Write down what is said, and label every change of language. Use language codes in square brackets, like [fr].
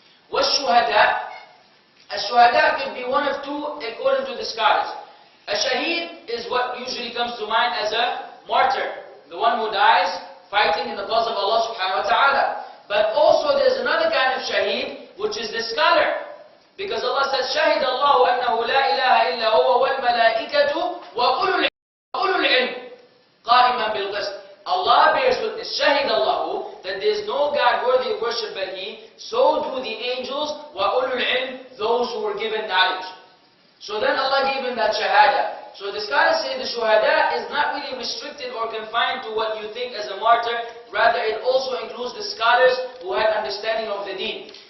[en] Was-Shuhada. A-Shuhada could be one of two according to the scholars. A Shaheed is what usually comes to mind as a martyr, the one who dies fighting in the cause of Allah subhanahu wa ta'ala. But also there's another kind of Shaheed, which is the scholar. Because Allah says, [ar] شَهِدَ اللَّهُ أَنَّهُ لَا إِلَهَ إِلَّا هُوَ وَالْمَلَائِكَةُ وَأُولُو الْعِلْمِ قَائِمًا بِالْقِسْطِ. [en] Allah bears witness, [ar] شَهِدَ اللَّهُ, [en] that there is no God worthy of worship but He, so do the angels, [ar] وَأُولُو الْعِلْمِ, [en] those who were given knowledge. So then Allah gave him that shahada. So the scholars say the shuhada is not really restricted or confined to what you think as a martyr, rather it also includes the scholars who had understanding of the deen.